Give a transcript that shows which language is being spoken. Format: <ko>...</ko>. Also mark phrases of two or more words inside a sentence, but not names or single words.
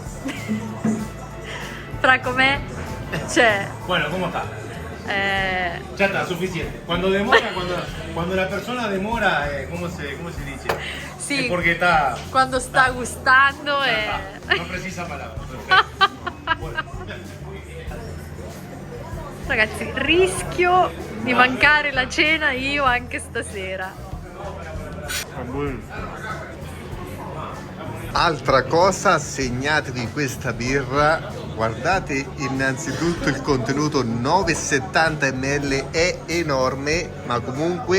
<it>Fra com'è? Cioè...</it> <es>Bueno, ¿cómo está? Ya está, suficiente. Cuando demora, cuando la persona demora, ¿cómo se dice? Sì, Es porque está...</es> <it>quando sta gustando</it> <es>No precisa palabra. Perfecto. Bueno.</es> <it>Ragazzi, rischio di mancare la cena io anche stasera. Altra cosa, segnatevi questa birra, guardate innanzitutto il contenuto, 9,70 ml, è enorme, ma comunque...</it>